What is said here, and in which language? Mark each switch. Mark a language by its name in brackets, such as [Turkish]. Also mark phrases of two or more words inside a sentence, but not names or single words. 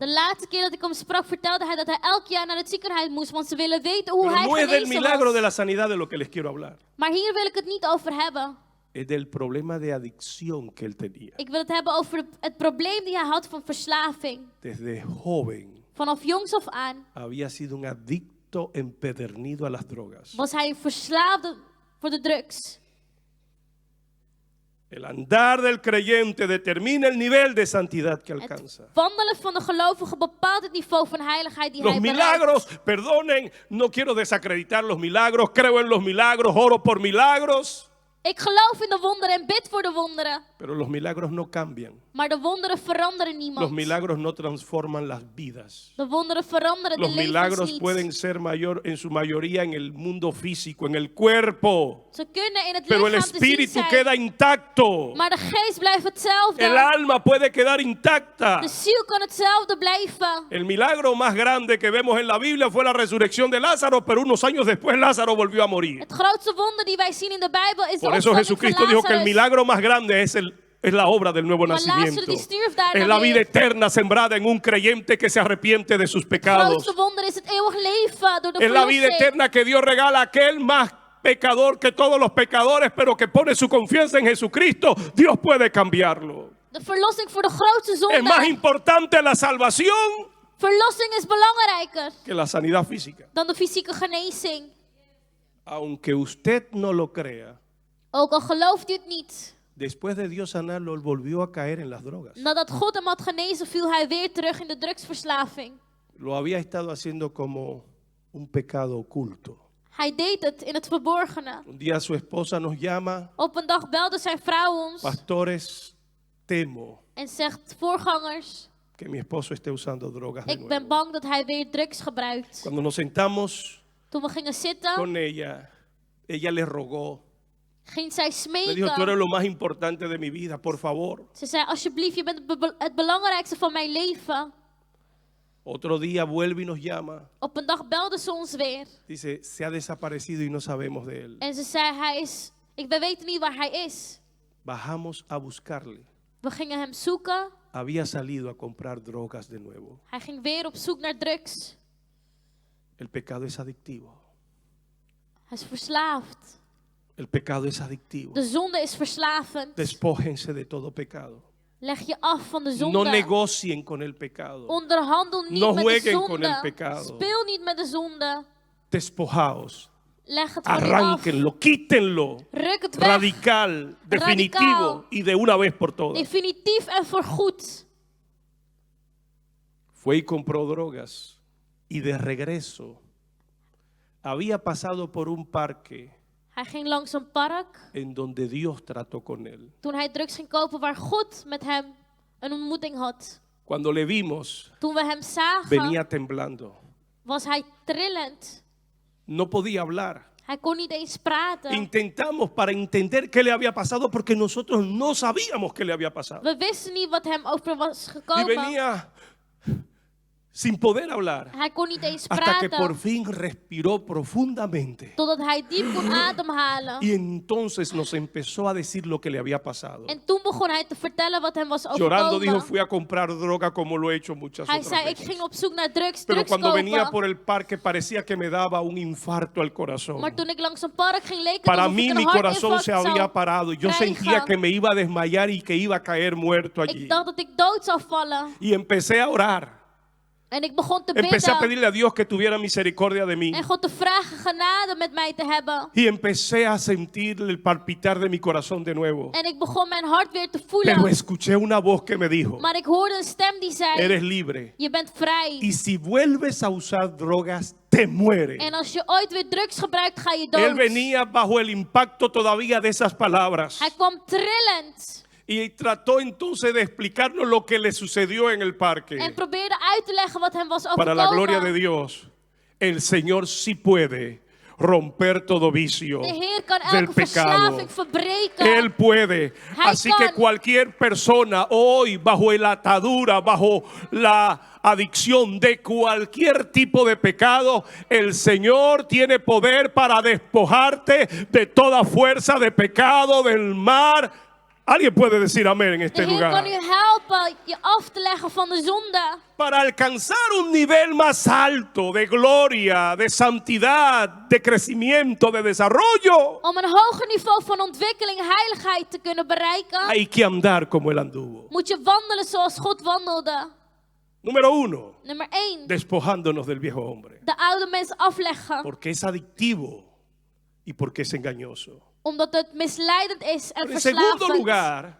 [Dutch] De laatste keer dat ik hem sprak vertelde hij dat hij elk jaar naar het ziekenhuis moest, want ze willen weten hoe [Spanish] Pero [Dutch] hij [Spanish] no es del [Dutch] genezen [Spanish] milagro de [Dutch] was. [Spanish] la sanidad de lo que les quiero hablar. [Dutch] Maar hier wil ik het niet over hebben. [Spanish] Es del problema de adicción que él tenía. [Dutch] Ik wil het hebben over het probleem die hij had van verslaving. [Spanish] Desde joven [Dutch] Vanaf jongs af aan [Spanish] había sido un adicto empedernido a las drogas. [Dutch] was hij een verslaafde voor de drugs. [Spanish] El andar del creyente determina el nivel de santidad que alcanza. [Dutch] Het wandelen van de gelovige bepaalt het niveau van heiligheid die [Spanish] Los [Dutch] hij bereikt. [Spanish] milagros, perdonen, no quiero desacreditar los milagros, creo en los milagros, oro por milagros, [Dutch] Ik geloof in de wonderen en bid voor de wonderen. [Spanish] pero los milagros no cambian. [Dutch] Maar de wonderen veranderen [Spanish] Los [Dutch] niemand. [Spanish] milagros no transforman las vidas. [Dutch] De wonderen veranderen de [Spanish] Los [Dutch] levens [Spanish] milagros [Dutch] niet. [Spanish] pueden ser en su mayoría en el mundo físico, en el cuerpo, [Dutch] Ze kunnen in het [Spanish] pero el [Dutch] lichaam te zien [Spanish] espíritu [Dutch] zijn. [Spanish] queda intacto. [Dutch] Maar de geest blijft hetzelfde. [Spanish] El alma puede quedar intacta. [Dutch] De ziel kan hetzelfde blijven. [Spanish] El milagro más grande que vemos en la Biblia fue la resurrección de Lázaro, pero unos años después Lázaro volvió a morir. [Dutch] Het grootste wonder die wij zien in de Bijbel is de [Spanish] Por eso [Dutch] opstanding [Spanish] Jesucristo [Dutch] van [Spanish] dijo que el [Dutch] Lazarus. [Spanish] milagro más grande es la obra del nuevo [Dutch] Maar [Spanish] nacimiento. [Dutch] Lazarus die stierf daarna [Spanish] Es la vida [Dutch] weer. [Spanish] eterna sembrada en un creyente que se arrepiente de sus [Dutch] Het [Spanish] pecados. [Dutch] grootste wonder is het eeuwig leven door de [Spanish] Es la vida [Dutch] verlossing. [Spanish] eterna que Dios regala a aquel más pecador que todos los pecadores, pero que pone su confianza en Jesucristo. Dios puede cambiarlo. [Dutch] De verlossing voor de grootste [Spanish] Es más [Dutch] zonde. [Spanish] importante la salvación [Dutch] Verlossing is belangrijker [Spanish] que la sanidad física. [Dutch] dan de fysieke genezing. [Spanish] Aunque usted no lo crea, [Dutch] Ook al gelooft u het niet. [Spanish] después de Dios sanarlo, él volvió a caer en las drogas. [Dutch] Nadat God hem had genezen, viel hij weer terug in de drugsverslaving. [Spanish] Lo había estado haciendo como un pecado oculto. [Dutch] Hij deed het in het verborgene. [Spanish] Un día su esposa nos llama, [Dutch] Op een dag belde zijn vrouw ons [Spanish] pastores, temo [Dutch] en zegt: voorgangers, [Spanish] que mi esposo esté usando drogas de [Dutch] ik ben [Spanish] nuevo. [Dutch] bang dat hij weer drugs gebruikt. [Spanish] Cuando nos sentamos [Dutch] Toen we gingen zitten, [Spanish] con ella le rogó, [Dutch] ging zij [Spanish] le dijo, tú eres [Dutch] smeken. [Spanish] lo más importante de mi vida, por favor. [Dutch] Ze zei: alsjeblieft, je bent het belangrijkste van mijn leven. [Spanish] Otro día vuelve y nos llama, [Dutch] Op een dag belde ze ons weer. [Spanish] dice, se ha desaparecido y no sabemos de él. [Dutch] En ze zei: we weten niet waar hij is. [Spanish] Bajamos a buscarle. [Dutch] We gingen hem zoeken. [Spanish] Había salido a comprar drogas de nuevo. [Dutch] Hij ging weer op zoek naar drugs. [Spanish] El pecado es adictivo. [Dutch] Hij is verslaafd. [Spanish] El pecado es adictivo. [Dutch] De zonde is verslavend. [Spanish] Despójense de todo pecado. [Dutch] Leg je af van de zonde. [Spanish] No negocien con el pecado. [Dutch] Onderhandel niet [Spanish] No [Dutch] met de [Spanish] jueguen con el [Dutch] zonde. [Spanish] pecado. [Dutch] Speel niet met de zonde. [Spanish] Despojaos. [Dutch] Leg het van je af. [Spanish] Arránquenlo, quítenlo. [Dutch] Ruk het weg. [Spanish] Radical, definitivo y de una vez por todas. [Dutch] Definitief en voorgoed. [Spanish] Fue y compró drogas y de regreso había pasado por un parque [Dutch] Hij ging langs een park. [Spanish] en donde Dios trató con él. [Dutch] Toen hij drugs ging kopen waar God met hem een ontmoeting had. [Spanish] Cuando le vimos, [Dutch] Toen we hem zagen, [Spanish] venía temblando. [Dutch] was hij trillend. [Spanish] No podía hablar. [Dutch] Hij kon niet eens praten. [Spanish] Intentamos para entender qué le había pasado porque nosotros no sabíamos qué le había pasado. [Dutch] We wisten niet wat hem over was [Spanish] Y [Dutch] gekomen. [Spanish] venía sin poder hablar, [Dutch] Hij kon niet eens [Spanish] hasta que por [Dutch] praten. [Spanish] fin respiró profundamente. [Dutch] Totdat hij diep kon ademhalen. [Spanish] Y entonces nos empezó a decir lo que le había pasado. [Dutch] En toen begon hij te vertellen wat hem was [Spanish] Llorando dijo, [Dutch] overkomen. [Spanish] fui a comprar droga como lo he hecho muchas [Dutch] Hij [Spanish] otras [Dutch] zei, ik [Spanish] veces. [Dutch] ging op zoek naar drugs [Spanish] Pero cuando venía [Dutch] kopen. [Spanish] por el parque parecía que me daba un infarto al corazón. [Dutch] Maar toen ik langs een park ging, leek het [Spanish] Para [Dutch] alsof [Spanish] mí [Dutch] ik [Spanish] mi [Dutch] een [Spanish] corazón [Dutch] hartinfarct [Spanish] se había [Dutch] zou [Spanish] parado. Yo [Dutch] krijgen. [Spanish] sentía que me iba a desmayar y que iba a caer muerto allí. [Dutch] Ik dacht dat ik dood zou vallen. [Spanish] Y empecé a orar. [Dutch] En ik begon te [Spanish] Empecé a [Dutch] bidden. [Spanish] pedirle a Dios que tuviera misericordia de mí. [Dutch] En God te vragen genade met mij te hebben. [Spanish] Y empecé a sentir el palpitar de mi corazón de nuevo. [Dutch] En ik begon mijn hart weer te [Spanish] Pero [Dutch] voelen. [Spanish] escuché una voz que me dijo, [Dutch] Maar ik hoorde een stem die zei, [Spanish] eres libre. [Dutch] je bent vrij. [Spanish] Y si vuelves a usar drogas, te mueres. [Dutch] En als je ooit weer drugs gebruikt, ga je [Spanish] Él [Dutch] dood. [Spanish] venía bajo el impacto todavía de esas palabras. [Dutch] Hij kwam trillend. [Spanish] Y trató entonces de explicarnos lo que le sucedió en el parque. [Dutch] En probeerde uit te leggen wat hem was [Spanish] Para la gloria de [Dutch] overkomen. [Spanish] Dios, el Señor sí puede romper todo vicio [Dutch] De Heer kan [Spanish] del [Dutch] elke [Spanish] pecado. [Dutch] verslaving verbreken. [Spanish] Él puede. [Dutch] Hij [Spanish] Así que [Dutch] kan. [Spanish] cualquier persona hoy bajo la atadura, bajo la adicción de cualquier tipo de pecado, el Señor tiene poder para despojarte de toda fuerza de pecado, del mar. Alguien puede decir amén en [Dutch] De [Spanish] este [Dutch] Heer [Spanish] lugar. [Dutch] kan u helpen je af te leggen van de zonde. [Spanish] Para alcanzar un nivel más alto de gloria, de santidad, de crecimiento, de desarrollo, [Dutch] Om een hoger niveau van ontwikkeling, heiligheid te kunnen bereiken, [Spanish] hay que andar como Él anduvo. [Dutch] moet je wandelen zoals God wandelde. [Spanish] Número 1, [Dutch] Nummer 1. [Spanish] despojándonos del viejo hombre. [Dutch] De oude mens afleggen. [Spanish] Porque es adictivo y porque es engañoso. [Dutch] Omdat het misleidend is en [Spanish] En segundo [Dutch] verslavend. [Spanish] lugar,